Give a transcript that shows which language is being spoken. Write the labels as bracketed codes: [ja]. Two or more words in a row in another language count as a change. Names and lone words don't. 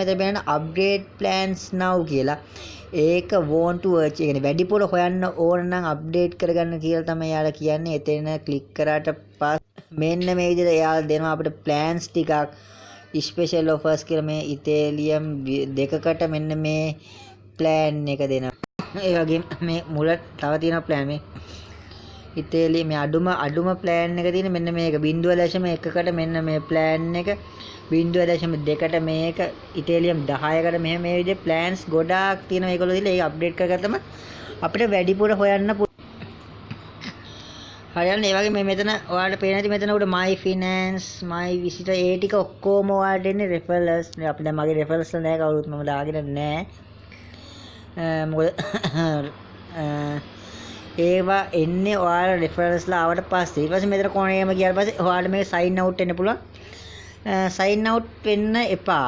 [si] මෙතන පේන [en] upgrade plans now [si] කියලා. ඒක [en] want to watch. [si] ඒ කියන්නේ වැඩිපුර හොයන්න ඕන නම් අප්ඩේට් කරගන්න කියලා තමයි යාලා කියන්නේ. එතන ක්ලික් කරාට පස්සේ මෙන්න මේ විදිහට එයාලා දෙනවා අපිට plans ටිකක් [en] special offers [si] කියලා මේ Etherium දෙකකට මෙන්න මේ plan එක දෙනවා. ඒ වගේම මේ මුල තව තියෙන plan මේ Etherium මේ අඩුම plan එක තියෙන මෙන්න මේක 0.1කට මෙන්න මේ plan එක 0.2ට මේක ඉතේලියම් 10කට මෙහෙම මේ විදිහේ ප්ලෑන්ස් ගොඩාක් තියෙනවා. ඒගොල්ලෝ දීලා ඒක අප්ඩේට් කරගත්තම අපිට වැඩිපුර හොයන්න හරියන්නේ. ඒ වගේ මේ මෙතන ඔයාලට පේන ඇති මෙතන උඩ [en] my finance my visitor [si] ඒ ටික ඔක්කොම ඔයාලට එන්නේ referrals. අපි දැන් මගේ referrals වල නෑ කවුරුත් මම දාගෙන නෑ. මොකද ඒවා එන්නේ ඔයාලා referrals ලා ආවට පස්සේ. ඊට පස්සේ මෙතන කොනේම ගියාට පස්සේ ඔයාලට මේක [en] sign out [si] වෙන්න පුළුවන්. [en] sign out [si] වෙන්න එපා.